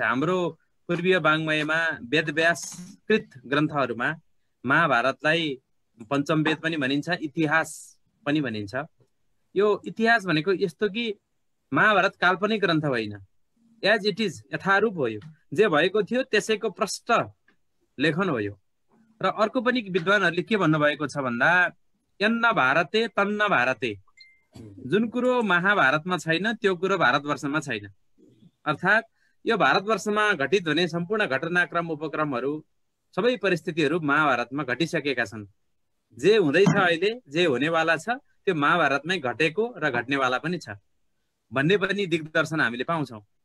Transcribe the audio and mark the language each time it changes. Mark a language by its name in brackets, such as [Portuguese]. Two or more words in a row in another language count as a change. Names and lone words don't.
[Nepali] हाम्रो पूर्वीय वाङ्मयमा वेदव्यासकृत ग्रन्थहरूमा महाभारतलाई पञ्चम वेद पनि भनिन्छ, इतिहास पनि भनिन्छ। यो इतिहास भनेको यस्तो कि महाभारत काल्पनिक ग्रन्थ होइन, [English] as it is, [Nepali] यथारूप हो। यो जे भएको थियो त्यसैको प्रष्ट लेखन हो यो। र अर्को पनि विद्वानहरूले के भन्नुभएको छ भन्दा [Sanskrit] यन्न भारते तन्न भारते, [Nepali] जुन कुरो महाभारतमा छैन त्यो कुरो भारतवर्षमा छैन। अर्थात् यो भारतवर्षमा घटित हुने सम्पूर्ण घटनाक्रम, उपक्रमहरू, सबै परिस्थितिहरू महाभारतमा घटिसकेका छन्। जे हुँदैछ अहिले, जे हुनेवाला छ, त्यो महाभारतमै घटेको र घट्नेवाला पनि छ भन्ने पनि दिग्दर्शन हामीले पाउँछौँ।